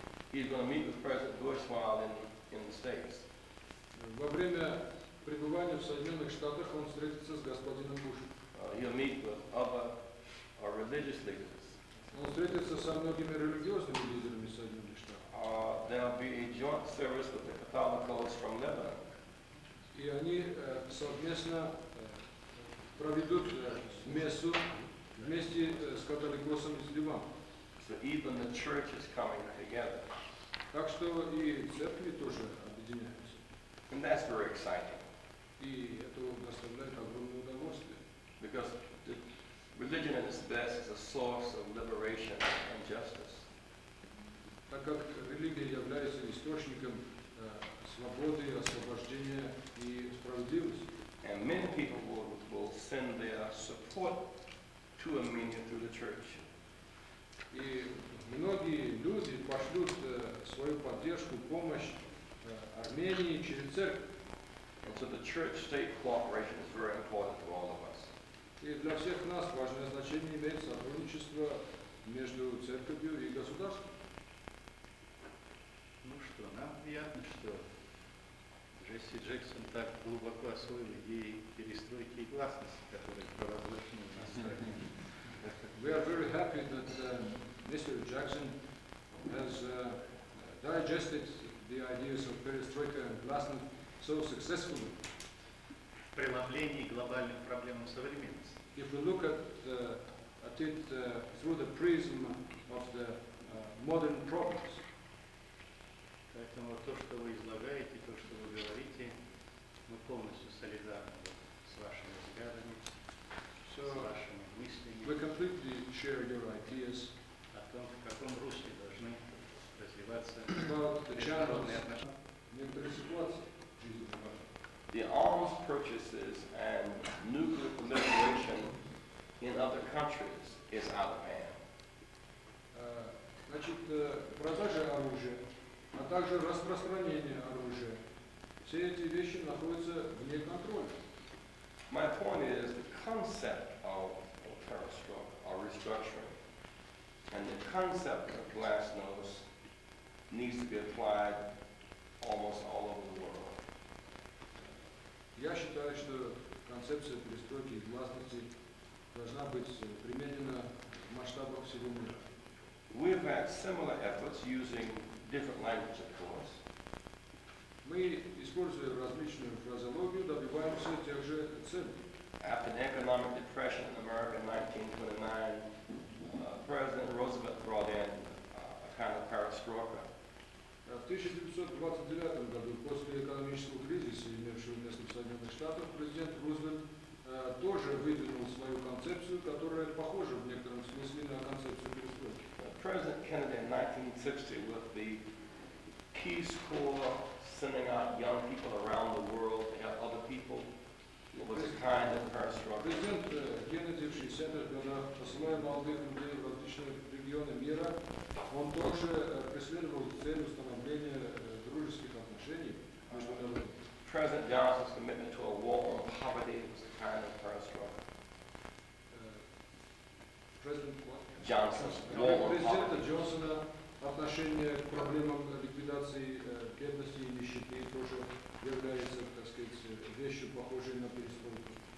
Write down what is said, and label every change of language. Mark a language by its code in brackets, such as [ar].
[en] He's going to meet with President Bush while in the States. [ru] Во время пребывания в Соединенных Штатах он встретится с господином Бушем. [en] He'll meet with other religious leaders. [ru] Он встретится со многими религиозными лидерами Соединенных Штатов. [en] There'll be a joint service with the Catholicos from Lebanon. [ru] И они совместно проведут мессу вместе с католикосом из Ливана. [en] So even the church is coming together. [ru] Так что и церкви тоже объединяются. [en] And that's very exciting. [ru] И это доставляет огромное удовольствие. [en] Because the religion at its best is a source of liberation and justice. [ru] Так как религия является источником свободы, освобождения и справедливости. [en] And many people will send their support to Armenia through the church. [ru] И многие люди пошлют свою поддержку, помощь Армении через церковь. [en] And so the church-state cooperation is very important to all of us. [ru] И для всех нас важное значение имеет сотрудничество между церковью и государством. Ну что, нам приятно, что Джесси Джексон так глубоко освоил идеи перестройки и гласности, которые провозглашены у нас в стране. [en] We are very happy that Mr. Jackson has digested the ideas of perestroika and glasnost so successfully. [ru] В преломлении глобальных проблем современности. [en] If we look at it through the prism of the modern problems. [ru] Поэтому то, что вы излагаете, то, что вы говорите, мы полностью солидарны с вашими взглядами. с [en] So [ru] вашими мыслями [en] we completely share your ideas [ru] о том, в каком русле должны развиваться [en] about the channels, [ru] международные отношения. некоторые ситуации в жизни бывают. [en] The arms purchases and nuclear proliferation in other countries is out of hand. [ru] Значит, продажа оружия, а также распространение оружия, все эти вещи находятся вне контроля. [en] My point is the concept of perestroika or restructuring and the concept of glasnost needs to be applied almost all over the world. [ru] Я считаю, что концепция перестройки и гласности должна быть применена в масштабах всего мира. [en] We've had similar efforts using different language, of course. [ru] Мы, используя различную фразеологию, добиваемся тех же целей. [en] After the economic depression in America in 1929, President Roosevelt brought in a kind of perestroika. [ru] В 1929 году, после экономического кризиса, имевшего место в Соединенных Штатах, президент Рузвельт тоже выдвинул свою концепцию, которая похожа в некотором смысле на концепцию перестройки. [en] President Kennedy in 1960, with the Peace Corps sending out young people around the world to help other people, it was a kind of perestroika. [ru] Президент Кеннеди в 60-х годах, посылая молодых людей в различные регионы мира, он тоже преследовал цель установления дружеских отношений между народами. [en] President Johnson's commitment to a war on poverty was a kind of perestroika. [ru] Президент [en] Johnson's war on [ru] президента [en] poverty. [ru] Джонсона отношение к проблемам ликвидации бедности и нищеты тоже является, так сказать, вещью, похожей на перестройку.